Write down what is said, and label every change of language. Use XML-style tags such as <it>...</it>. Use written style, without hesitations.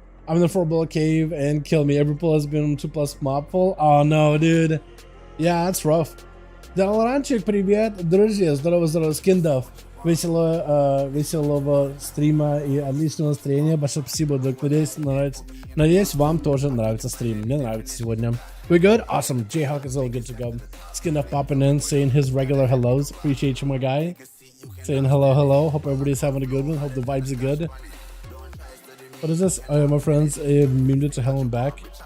<en>I'm in the 4-bullet cave and kill me. Every pull has been 2+ mob full. Oh no, dude. Yeah, that's rough.</en> <ru>Dalaranчик, привет. Друзья, здорово, скиндов. Веселого стрима и отличного настроения. Большое спасибо, надеюсь, нравится. Надеюсь, вам тоже нравится стрим. Мне нравится сегодня.</ru> <en>We good? Awesome. Jayhawk is all good to go. Skinduff popping in, saying his regular hellos. Appreciate you, my guy. Saying hello. Hope everybody's having a good one. Hope the vibes are good. What is this? My friends memed it to hell and back.</en>